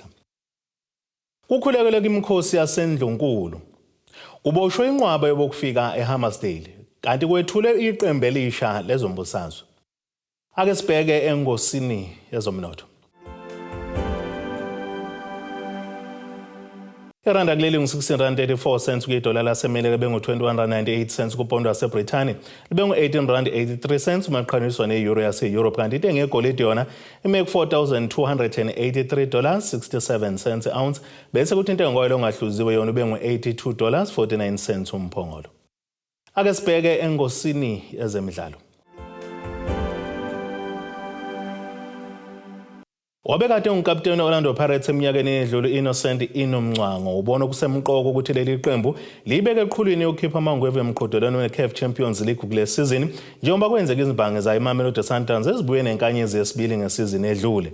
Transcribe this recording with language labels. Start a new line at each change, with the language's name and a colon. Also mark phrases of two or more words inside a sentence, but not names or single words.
Zulu: Kukhulekele kwimikhosi yaseNdlunkulu. Kuboshwe inqwaba yokufika eHammersdale kanti kwethule iqembu elisha lezombusazwe. Ake sibheke engosini yezomnotho. Iranda kuleli ngu-16.34 cents kwi-dollar laseMelika libe ngu-21.98 cents kupondo waseBrithani libe ngu-18.83 cents umaqhathaniswa ne-euro yase-Europe kanti intengo yegolide yona ime $4,283.67 cents ounce bese kuthi intengo ngoyilo ongahluziwe yona ube ngu-$82.49 cents umphongolo. Ake sibheke engosini yezemidlalo. Wabekade ungukapteni Orlando Pirates eminyakeni edlule Innocent Inomncwango ubona kusemqoko ukuthi leli qembu libeke eqhulwini yokukhipha amangweve emqhudelwano we-CAF Champions League kule season njengoba kwenzeka izimbangi zayo iMamelodi Sundowns ezibuye nenkanyezi yesibili ngesizini edlule.